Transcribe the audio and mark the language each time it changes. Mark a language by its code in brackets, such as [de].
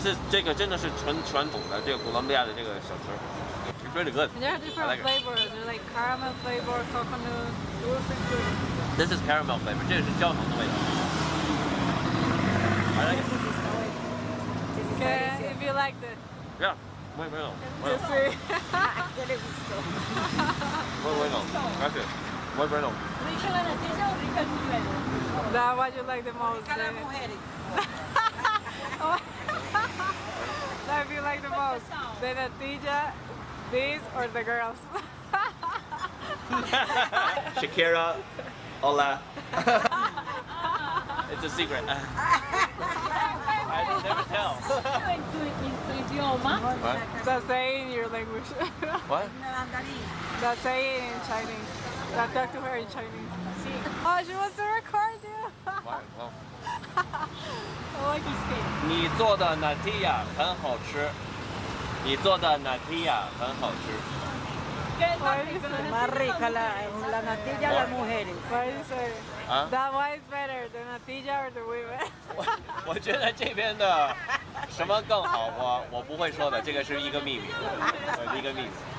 [zh] 这个真的是传统的这个哥伦比亚的这个小吃。 [en] It's really good. And there are different like flavors. There's like caramel flavor, coconut. It was really good. This is caramel flavor. [zh] 这个是焦糖的味道。 [en] I like it. Okay, if you like the. [es] Yeah. Muy bueno. [en] You see. [es] ¿Qué le gustó? Muy bueno. Gracias. Muy bueno. ¿Rica la natilla o rica el buñuelo? [en] That's what you like the most. [es] Cada mujer. [en] That if you like the most. The natilla, this, or the girls. [es] Shakira. Hola. [en] It's a secret. I never tell. [es] En tu idioma. [en] What? That say in your language. What? That say it in Chinese. That talk to her in Chinese. Oh, she wants to record you. What? Well. Oh, I can see. [zh] 你做的 natilla 很好吃，你做的 natilla 很好吃。 [en] Why do you say? [es] Más rica la natilla a las mujeres. [en] Why do you say? Huh? That why is better, the natilla or the women? [zh] 我觉得这边的什么更好，我不会说的，这个是一个秘密，一个秘密。